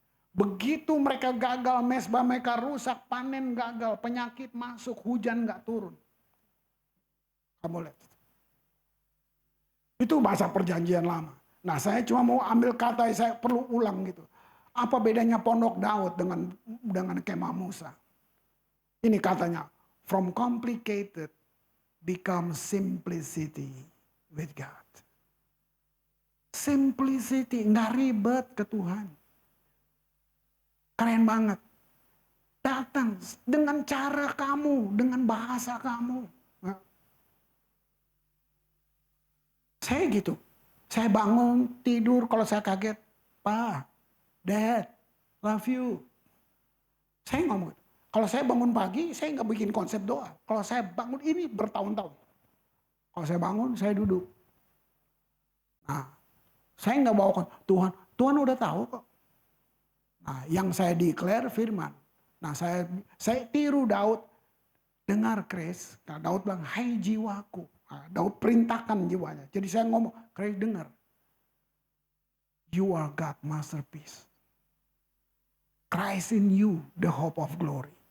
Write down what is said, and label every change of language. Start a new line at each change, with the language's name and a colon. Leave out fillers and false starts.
Indonesian: Begitu mereka gagal, mesbah mereka rusak, panen gagal, penyakit masuk, hujan gak turun. Kamu lihat. Itu bahasa perjanjian lama. Nah, saya cuma mau ambil kata, saya perlu ulang gitu. Apa bedanya pondok Daud dengan kemah Musa? Ini katanya,
English: from complicated become simplicity with God.
Indonesian: Simplicity, nggak ribet ke Tuhan. Keren banget. Datang dengan cara kamu, dengan bahasa kamu. Saya gitu. Saya bangun, tidur, kalau saya kaget, Pa,
English: Dad, love you.
Indonesian: Saya ngomong. Kalau saya bangun pagi, saya nggak bikin konsep doa. Kalau saya bangun ini bertahun-tahun. Kalau saya bangun, saya duduk. Nah, saya nggak bawa Tuhan udah tahu kok. Nah, yang saya declare firman. Nah, saya tiru Daud. Dengar Chris, nah, Daud bilang, hai jiwaku. Nah, Daud perintahkan jiwanya. Jadi saya ngomong, Chris dengar.
English: You are God masterpiece. Christ in you, the hope of glory.